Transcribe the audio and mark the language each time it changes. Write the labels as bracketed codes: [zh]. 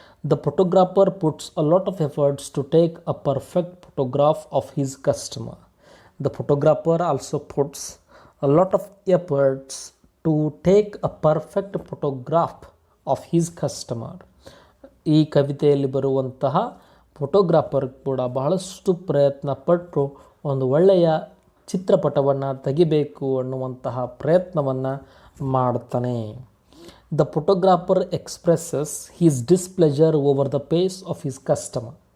[en] The photographer puts a lot of efforts to take a perfect photograph of his customer. The photographer also puts a lot of efforts to take a perfect photograph of his customer. [kn] ಈ ಕವಿತೆಯಲ್ಲಿ ಬರುವಂತಹ photographer ಕೂಡ ಬಹಳಷ್ಟು ಪ್ರಯತ್ನಪಟ್ಟು ಒಂದು ಒಳ್ಳೆಯ ಚಿತ್ರಪಟವನ್ನು ತೆಗಿಬೇಕು ಅನ್ನುವಂತಹ ಪ್ರಯತ್ನವನ್ನು ಮಾಡ್ತಾನೆ. [en] The photographer expresses his displeasure over the pace of his customer.